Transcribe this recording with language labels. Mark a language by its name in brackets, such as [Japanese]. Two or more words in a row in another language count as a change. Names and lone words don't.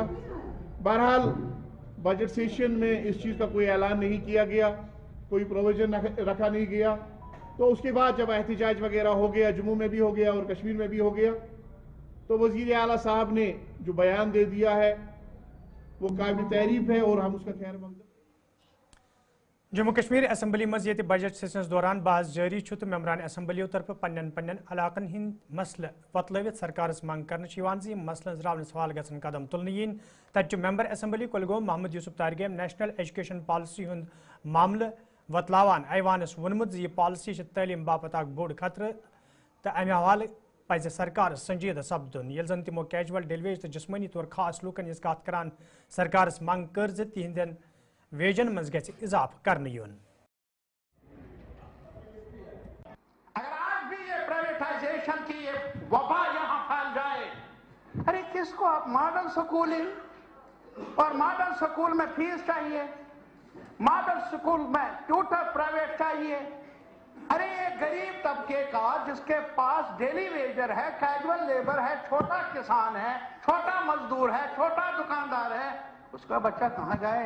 [Urdu] بہرحال [English] budget session [Urdu] میں اس چیز کا کوئی اعلان نہیں کیا گیا، کوئی پروویژن رکھا نہیں گیا۔ تو اس کے بعد جب احتجاج وغیرہ ہو گیا، جموں میں بھی ہو گیا اور کشمیر میں بھی ہو گیا، تو وزیر اعلیٰ صاحب نے جو بیان دے دیا ہے وہ قابل تعریف ہے اور ہم اس کا خیر مقدم۔ [Kashmiri] جموں کشمیر اسمبلی مز یہ [English] budget sessions [Kashmiri] دوران بحث جاری تو ممبران اسمبلیو طرف پنن علاقن ہند مسلہ وتلوت سرکارس منگ کرنے مسلن راونس حوالہ گھن قدم تلن تت ممبر اسمبلی کلگوم محمد یوسف تارگیم [English] National Education Policy [Kashmiri] ہند معاملہ وتلاوان ایوانس وونمت یہ پالسی تعلیم باپت اخ بوڑ خطرہ تو امہ حوالہ پزِ سرکار سنجیدہ سپدن یل زن تمو [English] casual daily wage [Kashmiri] تو جسمانی طور خاص لوکن ہز کت کران سرکارس منگ کر تہندین ویجن مز گژھِ اضافہ کرنے یون۔ [Urdu] اگر آج بھی یہ پرائیویٹائزیشن کی یہ وبا یہاں پھیل جائے، ارے کس کو آپ [English] model school [Urdu] اور [English] model school [Urdu] میں فیس چاہیے، ماڈل سکول میں [English] tutor private [Urdu] چاہیے، ارے ایک غریب طبقے کا جس کے پاس [English] daily wager [Urdu] ہے، [English] casual labour [Urdu] ہے، چھوٹا کسان ہے، چھوٹا مزدور ہے، چھوٹا دکاندار ہے، اس کا بچہ کہاں جائے؟